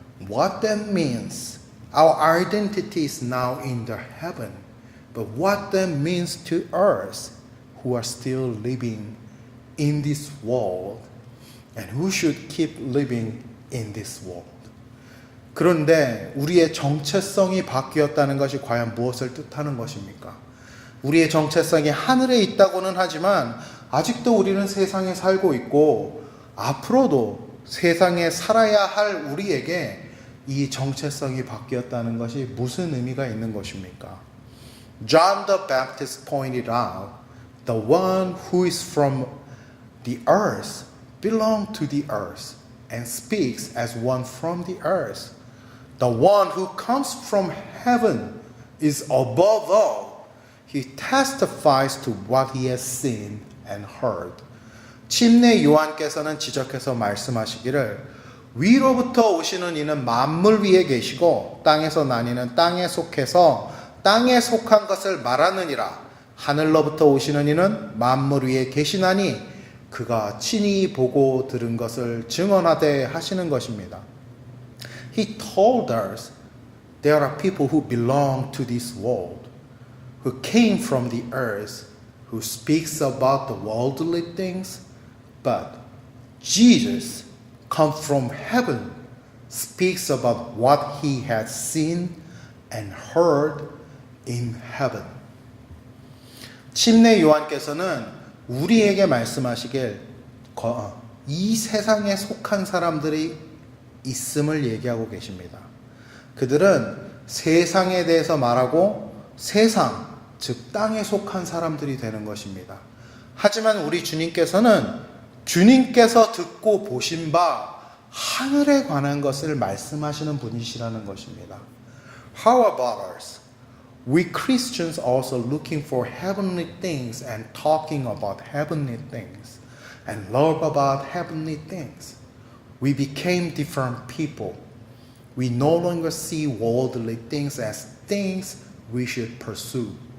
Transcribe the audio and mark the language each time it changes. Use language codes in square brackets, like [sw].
[en] What that means, our identity is now in the heaven. But what that means to us who are still living in this world and who should keep living in this world. [ko] 그런데 우리의 정체성이 바뀌었다는 것이 과연 무엇을 뜻하는 것입니까? 우리의 정체성이 하늘에 있다고는 하지만 아직도 우리는 세상에 살고 있고 앞으로도 세상에 살아야 할 우리에게 이 정체성이 바뀌었다는 것이 무슨 의미가 있는 것입니까? [en] John the Baptist pointed out, the one who is from the earth belongs to the earth and speaks as one from the earth. The one who comes from heaven is above all. He testifies to what he has seen and heard. [ko] 침례 요한께서는 지적해서 말씀하시기를 위로부터 오시는 이는 만물 위에 계시고 땅에서 나니는 땅에 속해서 땅에 속한 것을 말하느니라. 하늘로부터 오시는 이는 만물 위에 계시나니 그가 친히 보고 들은 것을 증언하되 하시는 것입니다. [en] He told us there are people who belong to this world, who came from the earth, who speaks about the worldly things, but Jesus comes from heaven, speaks about what he has seen and heard in heaven. [ko] 침례 요한께서는 우리에게 말씀하시길 이 세상에 속한 사람들이 있음을 얘기하고 계십니다. 그들은 세상에 대해서 말하고 세상, 즉 땅에 속한 사람들이 되는 것입니다. 하지만 우리 주님께서는 주님께서 듣고 보신 바 하늘에 관한 것을 말씀하시는 분이시라는 것입니다. [en] How about us? We Christians also looking for heavenly things and talking about heavenly things and love about heavenly things. We became different people. We no longer see worldly things as things we should pursue.